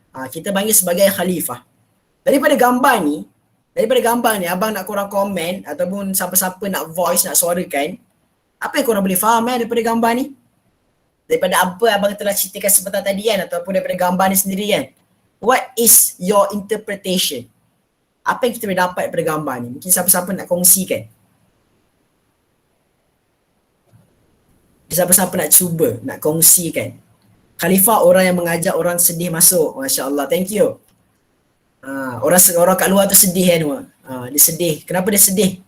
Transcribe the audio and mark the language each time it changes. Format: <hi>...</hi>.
<ms>Kita panggil sebagai khalifah. Daripada gambar ni abang nak korang komen ataupun siapa-siapa nak voice, nak suarakan, apa yang korang boleh faham daripada gambar ni? Daripada apa abang telah ceritakan sebentar tadi kan, ataupun daripada gambar ni sendiri kan.</ms> <en>What is your interpretation?</en> <ms>Apa yang kita boleh dapat daripada gambar ni? Mungkin siapa-siapa nak kongsikan. Siapa-siapa nak cuba, nak kongsikan. Khalifah orang yang mengajak orang sedih masuk. Masya Allah,</ms> <en>thank you.</en> <ms>Orang kat luar tu sedih kan. Dia sedih. Kenapa dia sedih?</ms>